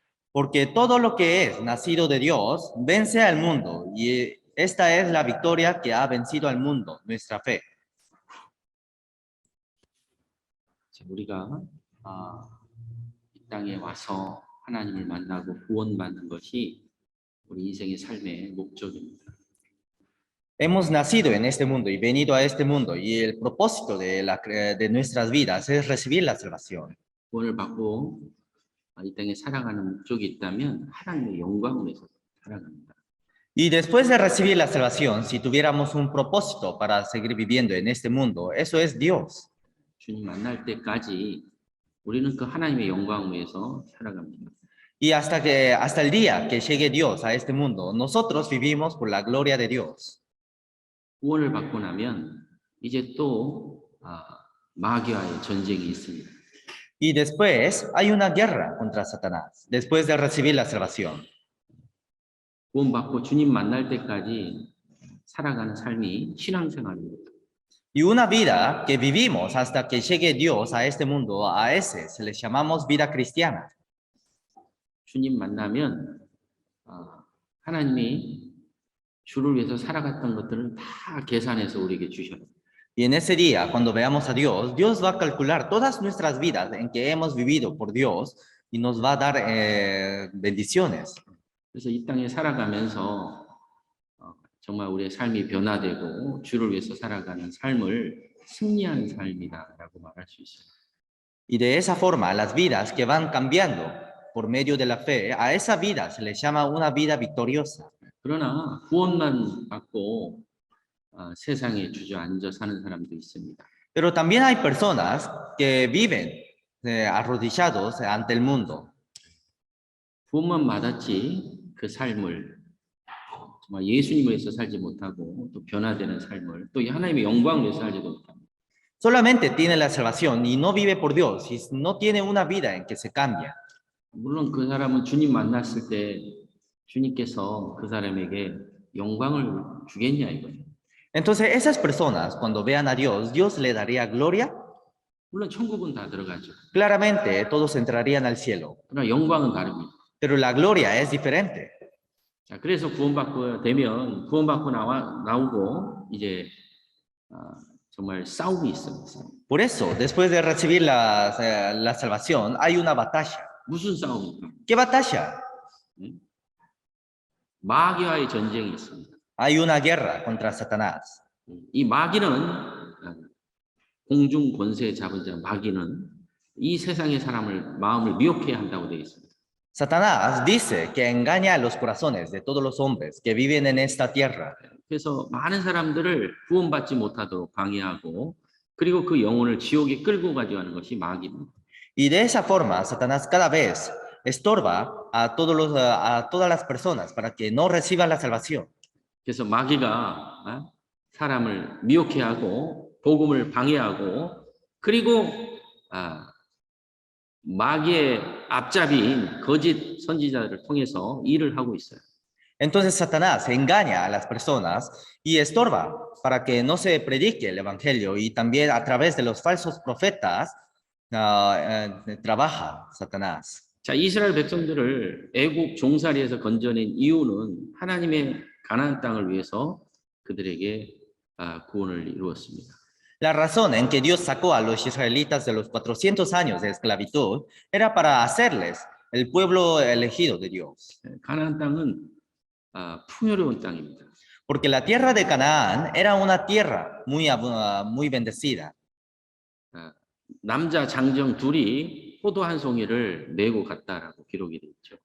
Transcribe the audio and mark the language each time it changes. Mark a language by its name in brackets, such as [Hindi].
[Spanish] Porque todo lo que es nacido de Dios vence al mundo, y esta es la victoria que ha vencido al mundo, nuestra fe. [Korean] 우리가 이 땅에 와서 하나님을 만나고 구원받는 것이 우리 인생의 삶의 목적입니다. [Spanish] Hemos nacido en este mundo y venido a este mundo, y el propósito de nuestras vidas es recibir la salvación. [Korean] 구원을 받고 이 땅에 살아가는 목적이 있다면 하나님의 영광을 위해서 살아갑니다. [Spanish] Y después de recibir la salvación, si tuviéramos un propósito para seguir viviendo en este mundo, eso es Dios. [Korean] 주님 만날 때까지 우리는 그 하나님의 영광을 위해서 살아갑니다. [Spanish] Y hasta el día que llegue Dios a este mundo, nosotros vivimos por la gloria de Dios. [Korean] 구원을 받고 나면 이제 또 마귀와의 전쟁이 있습니다. [Spanish] Y después hay una guerra contra Satanás, después de recibir la salvación. [Korean] 구원받고 주님 만날 때까지 살아가는 삶이 신앙생활입니다. [Spanish] Y una vida que vivimos hasta que llegue Dios a este mundo, a ese se le llamamos vida cristiana. [Korean] 주님 만나면 하나님이 주를 위해서 살아갔던 것들을 다 계산해서 우리에게 주셔요. [Spanish] Y en ese día, cuando veamos a Dios, Dios va a calcular todas nuestras vidas en que hemos vivido por Dios y nos va a dar bendiciones. [Korean] 그래서 이 땅에 살아가면서 정말 우리의 삶이 변화되고 주를 위해서 살아가는 삶을 승리하는 삶이다라고 말할 수 있어요. [Spanish] Y de esa forma, las vidas que van cambiando por medio de la fe, a esa vida se le llama una vida victoriosa. [Korean] 그러나 구원만 받고 세상에 주저앉아 사는 사람도 있습니다. [Spanish] Pero también hay personas que viven arrodillados ante el mundo. [Korean] 구원만 받았지 그 삶을 정말 예수님을 위해서 살지 못하고 또 변화되는 삶을 또 하나님의 영광을 위해서 살지도 못합니다. [Spanish] Solamente tiene la salvación y no vive por Dios y no tiene una vida en que se cambia. [Korean] 물론 그 사람은 주님 만났을 때 주님께서 그 사람에게 영광을 주겠냐 이거예요. [Spanish] Entonces, esas personas, cuando vean a Dios, ¿Dios le daría gloria? [Korean] 물론 천국은 다 들어가죠. [Spanish] Claramente, todos entrarían al cielo, [Korean] 그러나 영광은 다릅니다. [Spanish] pero la gloria es diferente. [Korean] 자, 그래서 구원받고 되면 구원받고 나오고 이제 정말 싸움이 있습니다. [Spanish] Por eso, después de recibir la salvación, hay una batalla. [Korean] 무슨 싸움입니까? [Spanish] ¿Qué batalla? [Korean] 마귀와의 전쟁이 있습니다. [Spanish] Hay una guerra contra Satanás. [Korean] 이 마귀는 공중 권세 잡은 자 마귀는 이 세상의 사람을 마음을 미혹해야 한다고 되어 있습니다. [Spanish] Satanás dice que engaña a los corazones de todos los hombres que viven en esta tierra. [Korean] 그래서 많은 사람들을 구원받지 못하도록 방해하고 그리고 그 영혼을 지옥에 끌고 가져가는 것이 마귀입니다. [Spanish] Y de esa forma, Satanás cada vez estorba a todas las personas para que no reciban la salvación. [Korean] 그래서 마귀가 사람을 미혹해 하고 복음을 방해하고 그리고 마귀의 앞잡이인 거짓 선지자들을 통해서 일을 하고 있어요. [Spanish] Entonces Satanás engaña a las personas y estorba para que no se predique el evangelio y también a través de los falsos profetas trabaja Satanás. [Korean] 자, 이스라엘 백성들을 애국 종살이에서 건져낸 이유는 하나님의 가나안 땅을 위해서 그들에게 구원을 이루었습니다. [Spanish] La razón en que Dios sacó a los israelitas de los 400 años de esclavitud era para hacerles el pueblo elegido de Dios. [Korean] 가나안 땅은 풍요로운 땅입니다. [Spanish] Porque la tierra de Canaán era una tierra muy bendecida. [Korean] 남자 장정 둘이 포도 한 송이를 메고 갔다라고 기록이 되어 있죠.